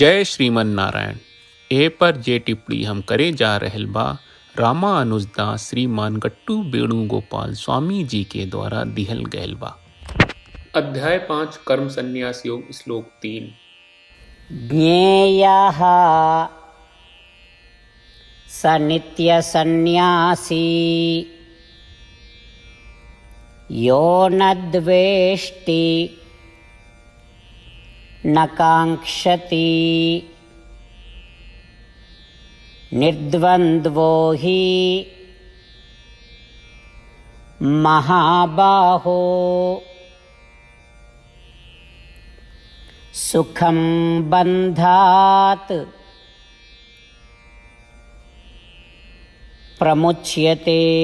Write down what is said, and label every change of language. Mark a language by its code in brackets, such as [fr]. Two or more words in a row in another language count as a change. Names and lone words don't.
[bho] जय श्रीमन नारायण। ए पर जे टिप्पणी हम करे जा रहल बा रामानुजदास श्रीमान गट्टू वेणुगोपाल स्वामी जी के द्वारा दिहल गयल बा। अध्याय 5 कर्म संन्यास योग श्लोक 3। [sa] ज्ञेयः स नित्य सन्न्यासी यो न द्वेष्टि न काङ्क्षति निर्द्वन्द्वो हि महाबाहो सुखं बन्धात् प्रमुच्यते।